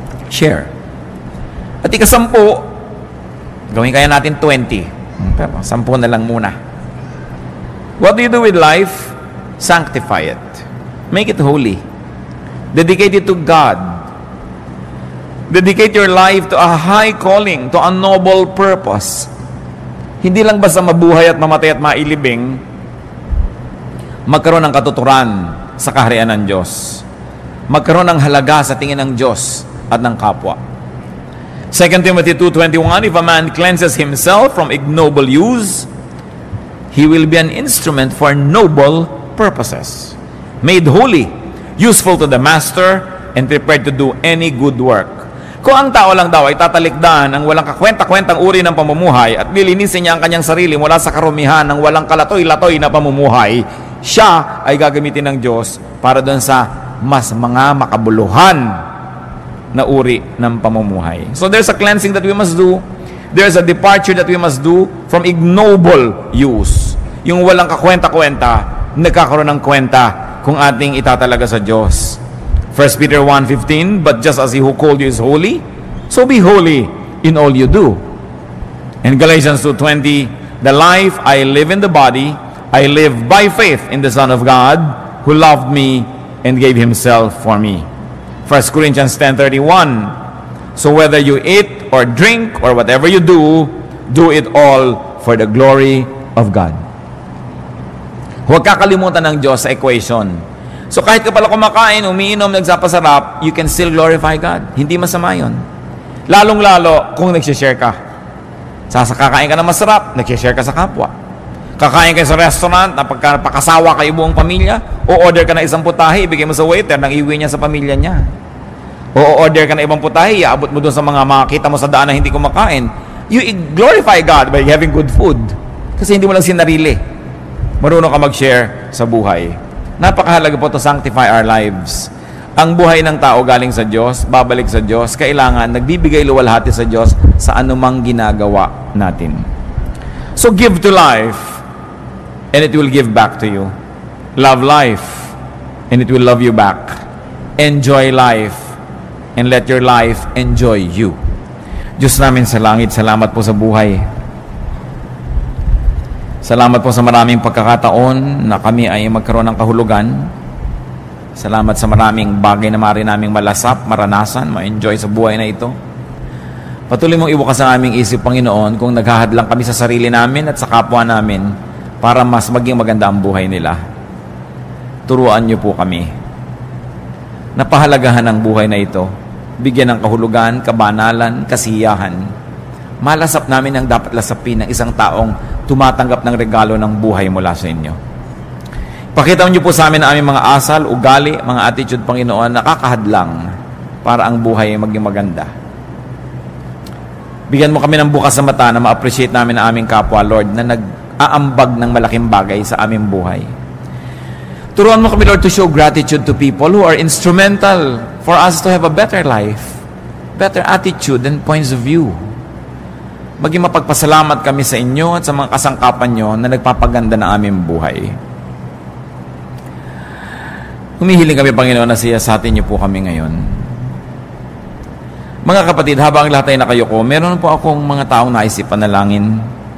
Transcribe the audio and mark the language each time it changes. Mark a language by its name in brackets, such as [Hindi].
[Filipino] Share. At ika-10, gawin kaya natin 20. Pero 10 na lang muna. [English] What do you do with life? Sanctify it. Make it holy. Dedicate it to God. Dedicate your life to a high calling, to a noble purpose. [Filipino] Hindi lang basta mabuhay at mamatay at mailibing, magkaroon ng katuturan sa kaharian ng Diyos. Magkaroon ng halaga sa tingin ng Diyos at ng kapwa. [English] 2 Timothy 2:21, if a man cleanses himself from ignoble use, he will be an instrument for noble purposes, made holy, useful to the master, and prepared to do any good work. [Filipino] Kung ang tao lang daw ay tatalikdan ang walang kakwenta-kwentang uri ng pamumuhay at lilinisin niya ang kanyang sarili mula sa karumihan ng walang kalatoy-latoy na pamumuhay, siya ay gagamitin ng Diyos para doon sa mas mga makabuluhan na uri ng pamumuhay. [English] So there's a cleansing that we must do. There's a departure that we must do from ignoble use. [Filipino] Yung walang kakwenta-kwenta, nagkakaroon ng kwenta kung ating itatalaga sa Diyos. [English] 1 Peter 1:15, but just as He who called you is holy, so be holy in all you do. And Galatians 2:20, the life I live in the body, I live by faith in the Son of God, who loved me and gave Himself for me. 1 Corinthians 10:31, so whether you eat or drink or whatever you do, do it all for the glory of God. [Filipino] Huwag kakalimutan ng Diyos sa equation. So kahit ka pala kumakain, umiinom, nagsapasarap, [English] you can still glorify God. [Filipino] Hindi masama yun. Lalong-lalo kung nagsishare ka. Kakain ka na masarap, nagsishare ka sa kapwa. Kakain ka sa restaurant, napakasawa kayo buong pamilya, o order ka na isang putahe, ibigay mo sa waiter, nang iuwi niya sa pamilya niya. O order ka na ibang putahe, iabot mo doon sa mga makakita mo sa daan na hindi kumakain. [English] You glorify God by having good food. [Filipino] Kasi hindi mo lang sinarili. Marunong ka mag-share sa buhay. Napakahalaga po [English] to sanctify our lives. [Filipino] Ang buhay ng tao galing sa Diyos, babalik sa Diyos, kailangan nagbibigay luwalhati sa Diyos sa anumang ginagawa natin. [English] So give to life, and it will give back to you. Love life, and it will love you back. Enjoy life, and let your life enjoy you. [Filipino] Diyos namin sa langit, salamat po sa buhay. Salamat po sa maraming pagkakataon na kami ay magkaroon ng kahulugan. Salamat sa maraming bagay na maaari naming malasap, maranasan, ma-enjoy sa buhay na ito. Patuloy mong ibukas ang aming isip, Panginoon, kung naghahadlang kami sa sarili namin at sa kapwa namin para mas maging maganda ang buhay nila. Turuan niyo po kami. Napahalagahan ang buhay na ito. Bigyan ng kahulugan, kabanalan, kasiyahan. Malasap namin ang dapat lasapin ng isang taong tumatanggap ng regalo ng buhay mula sa inyo. Pakita niyo po sa amin ang aming mga asal, ugali, mga attitude, Panginoon, nakakahadlang para ang buhay ay maging maganda. Bigyan mo kami ng bukas sa mata na ma-appreciate namin ang aming kapwa, Lord, na aambag ng malaking bagay sa aming buhay. Turuan mo kami, [English] Lord, to show gratitude to people who are instrumental for us to have a better life, better attitude and points of view. [Filipino] Maging mapagpasalamat kami sa inyo at sa mga kasangkapan nyo na nagpapaganda ng aming buhay. Humihiling kami, Panginoon, na siyasatin niyo po kami ngayon. Mga kapatid, habang lahat ay nakayuko, meron po akong mga taong naisip panalangin.